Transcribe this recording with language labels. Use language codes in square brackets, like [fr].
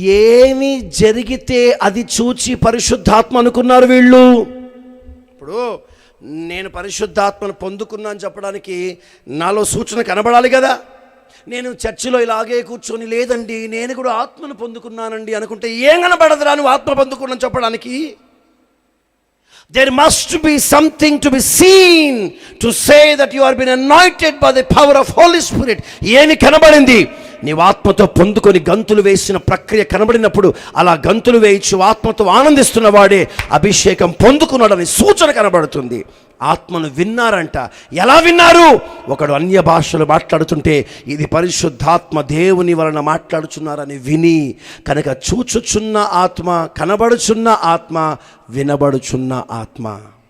[te] ఏమి జరిగితే అది చూచి పరిశుద్ధాత్మ అనుకున్నారు వీళ్ళు? ఇప్పుడు నేను పరిశుద్ధాత్మను పొందుకున్నాను చెప్పడానికి నాలో సూచన కనబడాలి కదా. నేను చర్చిలో ఇలాగే కూర్చొని లేదండి నేను కూడా ఆత్మను పొందుకున్నానండి అనుకుంటే ఏం కనబడదురా నువ్వు ఆత్మ పొందుకున్నాను చెప్పడానికి? [en] There must be something to be seen to say that you are been anointed by the power of Holy Spirit. [te] ఏమి కనబడింది? నీవు ఆత్మతో పొందుకొని గంతులు వేసిన ప్రక్రియ కనబడినప్పుడు అలా గంతులు వేయించు ఆత్మతో ఆనందిస్తున్న వాడే అభిషేకం పొందుకున్నాడని సూచన కనబడుతుంది. ఆత్మను విన్నారంట. ఎలా విన్నారు? ఒకడు అన్య భాషలు మాట్లాడుతుంటే ఇది పరిశుద్ధాత్మ దేవుని వలన మాట్లాడుచున్నారని విని, కనుక చూచుచున్న ఆత్మ, కనబడుచున్న ఆత్మ, వినబడుచున్న ఆత్మ.